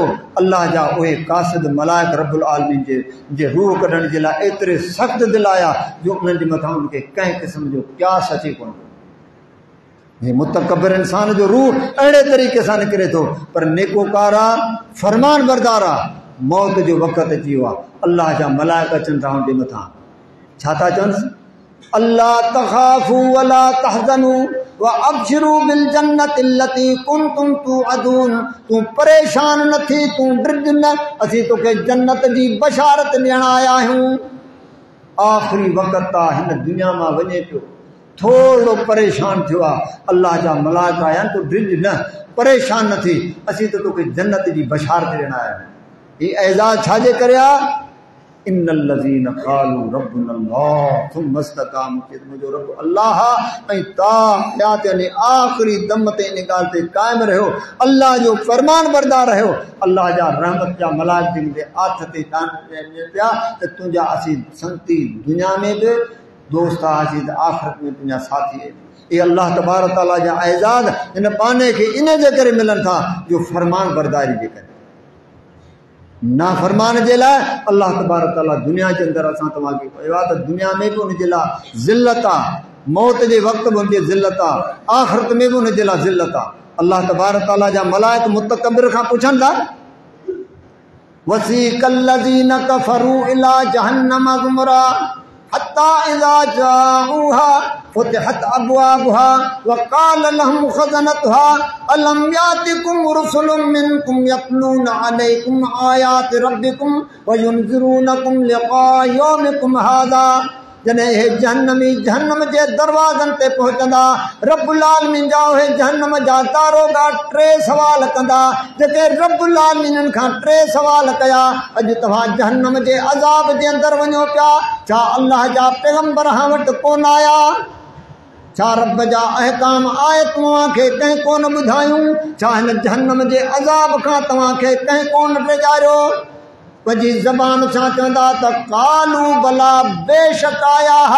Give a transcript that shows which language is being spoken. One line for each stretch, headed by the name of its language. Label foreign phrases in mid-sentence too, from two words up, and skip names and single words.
Sindhi: अल्लाह जा उहे कासिद मलाइक
Arabic: رب العالمين
Sindhi: जे रूह कढण जे लाइ एतिरे सख़्तु दिलि आया जो उन्हनि जे मथां उनखे कंहिं क़िस्म जो प्यास अचे कोन। हे मुतकब्बिर इंसान जो रूह अहिड़े तरीक़े सां निकिरे थो। पर नेकोकार आहे, फरमान बरदार आहे। मौत जो वक़्तु अची वियो आहे, अल्लाह जा मलाइक अचनि था हुनजे मथां। छा था चवनि?
Arabic: ألا تخافوا ولا تحزنوا وأبشروا بالجنة التي كنتم توعدون.
Sindhi: तूं परेशान न थी, तूं ड्रिज न, असीं तोखे जन्नत जी बशारत ॾियण आया आहियूं। आख़िरी वक़्तु आहे, हिन दुनिया मां वञे पियो, थोरो परेशान थियो आहे। अल्लाह जा मलाइका आया आहिनि, तूं ड्रिज न, परेशान न थी, असीं त तोखे जन्नत जी बशारत ॾियण आया आहियूं। हीउ एज़ाज़ छाजे करे आहे?
Arabic: إن الذين قالوا ربنا الله ثم استقاموا,
Sindhi: मुंहिंजो रब अल्लाह ऐं ता हयात यानी आख़िरी दम ते इन ॻाल्हि ते क़ाइमु रहियो, अल्लाह जो फरमान बरदार रहियो। अल्लाह जा रहमत जा मलाइक जिन जे हथ ते पिया त तुंहिंजा असीं संगती दुनिया में बि दोस्त आसीं त आख़िरत में तुंहिंजा साथी। ये
Arabic: الله تبارك تعالى
Sindhi: जा एज़ाज़ हिन पाने खे इन जे करे मिलनि था जो फरमान बरदारी जे करे। नाफरमान जे लाइ
Arabic: الله تبارك تعالى
Sindhi: दुनिया जे अंदरि असां तव्हांखे कयो आहे त दुनिया में बि उनजे लाइ ज़िल्लत आहे, मौत जे वक़्तु बि उनजी ज़िल्लत आहे, आख़िरत में बि उनजे लाइ ज़िल्लत आहे।
Arabic: الله تبارك تعالى
Sindhi: जा मलाइक मुतकब्बिर खां पुछनि था,
Arabic: وسيق الذين كفروا إلى جهنم زمرا، حتى إذا جاءوها فتحت أبوابها وقال لهم خزنتها ألم يأتكم رسل منكم يتلون عليكم آيات ربكم وينذرونكم لقاء يومكم هذا.
Sindhi: जने हे जहन्नम जे दरवाज़न ते पहुंचंदा
Arabic: رب العالمين
Sindhi: जा हे जहन्नम जा दारोगा टे सवाल कंदा जेके
Arabic: رب العالمين
Sindhi: खां टे सवाल कया अज तव्हां जहन्नम जे अज़ाब जे अंदर वञो पिया छा अल्लाह जा पैगंबर हां वटि कोन आया छा रब जा अहकाम आए तव्हांखे कंहिं कोन ॿुधायूं छा हिन जहन्नम जे अज़ाब खां तव्हांखे कंहिं कोन टिजारियो पंहिंजी ज़बान सां चवंदा त
Arabic: قالوا بلى
Sindhi: बेशक आया हा।